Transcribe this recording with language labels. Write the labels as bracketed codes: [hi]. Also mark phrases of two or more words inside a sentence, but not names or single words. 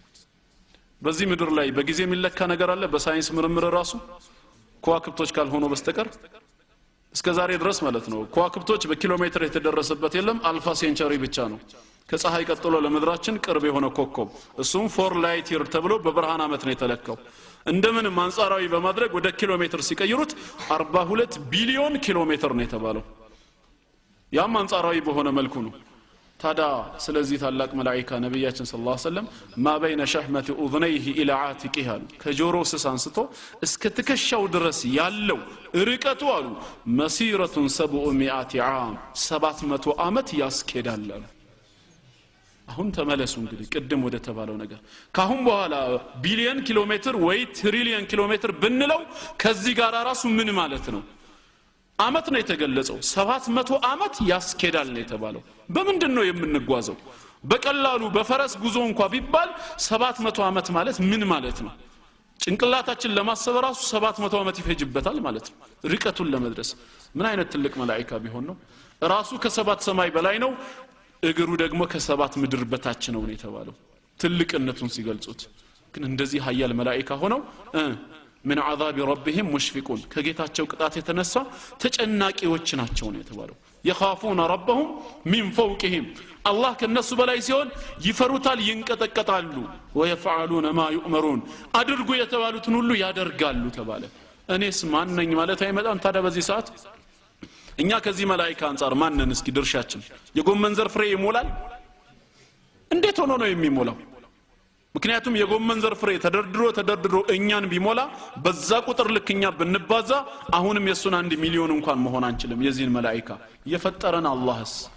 [am] በዚህ ምድር ላይ በጊዜ የሚለካ ነገር አለ በሳይንስ ምርምር ራሱ ከዋክብቶች ካልሆነ በስተቀር እስከዛሬ ድረስ ማለት ነው ከዋክብቶች በኪሎ ሜትር የተደረሰበት የለም አልፋ ሴንቸሪ ብቻ ነው ከፀሐይ ቀጥሎ ለምድራችን ቅርብ የሆነ ኮከብ እሱም 4 [en] light year [am] ተብሎ በብርሃን አመት ነው የተለካው እንደምን አንጻራዊ በማድረግ ወደ ኪሎ ሜትር ሲቀይሩት 42 ቢሊዮን ኪሎ ሜትር ነው የተባለው ያም አንጻራዊ በሆነ መልኩ ነው ታዳ ስለዚህ ታላቅ መላእክት ነብያችን [ar] صلى الله عليه وسلم ما بين شحمة اذنيه الى عاتقه [am] ከጆሮ ስስ አንስቶ እስከ ትከሻው ድረስ ያለው ርቀቱ አሉ [ar] مسيرة 700 عام [am] 700 አመት ያስኬዳል አሁን ተመለሱ እንግዲህ ቀደም ወደ ተባለው ነገር ካሁን በኋላ ቢሊየን ኪሎ ሜትር ወይ ትሪሊየን ኪሎ ሜትር ብንለው ከዚህ ጋር ራሱ ምን ማለት ነው አመት ነው የተገለጸው 700 አመት ያስኬዳል ነው የተባለው በምንድነው የምንጓዘው በቀላሉ በፈረስ ጉዞ እንኳን ቢባል 700 አመት ማለት ምን ማለት ነው ጭንቅላታችን ለማሰብ ራሱ 700 አመት ይፈጅበታል ማለት ነው ርቀቱን ለመድረስ ምን አይነት ትልቅ መላእክት ቢሆን ነው ራሱ ከሰባት ሰማይ በላይ ነው እግሩ ደግሞ ከሰባት ምድር በታች ነው የተባለው ትልቅነቱን ሲገልጹት ግን እንደዚህ ኃያል መላእክት ሆነው [ar] من عذاب ربهم مشفقون [am] ከጌታቸው ቅጣት የተነሳ ተጨናቂዎች ናቸው ነው የተባለው [ar] يخافون ربهم من فوقهم [am] الله ከነሱ በላይ ሲሆን ይፈሩታል ይንቀጠቀጣሉ [ar] ويفعلون ما يؤمرون [am] አድርጉ የተባሉትን ሁሉ ያደርጋሉ ተባለ እኔስ ማን ነኝ ማለት አይመጣም ታዲያ በዚህ ሰዓት እኛ ከዚህ መላእክት አንፃር ማንነን እስኪ ድርሻችን የጎመን ዘር ፍሬ ይሞላል እንዴት ሆኖ ነው የሚሞላው ምክንያቱም የጎመን ዘር ፍሬ ተደርድሮ እኛን ቢሞላ በዛ ቁጥር ልክኛ ብንባዛ አሁንም የሱን 1 ሚሊዮን እንኳን መሆን አንችልም የዚህን መላእክት የፈጠረን አላህስ